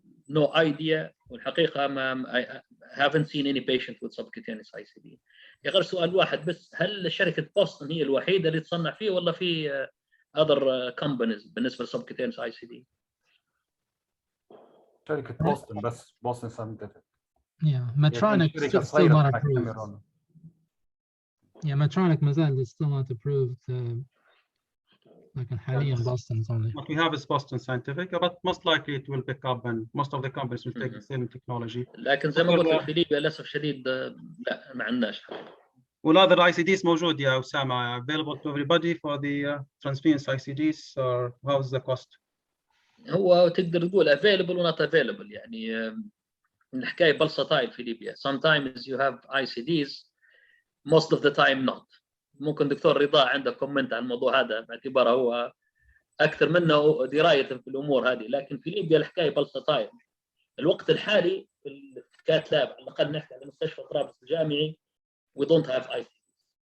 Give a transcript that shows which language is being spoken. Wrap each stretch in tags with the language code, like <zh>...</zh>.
<en>no idea،</en> <ar>والحقيقة</ar> <en>I haven't seen any patient with subcutaneous ICD.</en> <ar>غير سؤال واحد بس، هل شركة بوسطن هي الوحيدة اللي تصنع فيه ولا في</ar> <en>other companies</en> <ar>بالنسبة للسبكوتينيوس ICD؟ شركة بوسطن بس، بوسطن ساينتفك.</ar> <en>Yeah, Medtronic still not approved. Yeah, Medtronic is still not approved. Like in</en> <ar>حاليا</ar> <en>Boston's only. What we have is Boston Scientific, but most likely it will pick up, and most of the companies will take the same technology.</en> <ar>لكن زي ما قلت لك في ليبيا للأسف شديد لا ما عندناش.</ar> <en>والother ICDs</en> <ar>موجود يا أسامة</ar> <en>available to everybody for the transvenous ICDs, or how's the cost?</en> <ar>هو تقدر تقول</ar> <en>available</en> <ar>و</ar> <en>not available،</en> <ar>يعني الحكاية بلسطايل في ليبيا.</ar> <en>Sometimes you have ICDs, most of the time not.</en> <ar>ممكن دكتور رضا عنده كومنت عن الموضوع هذا باعتباره هو أكثر منه دراية في الأمور هذه، لكن في ليبيا الحكاية بلسطايل. الوقت الحالي في الكات لاب على الأقل نحكي على مستشفى طرابلس الجامعي</ar> <en>we don't have ICDs.</en>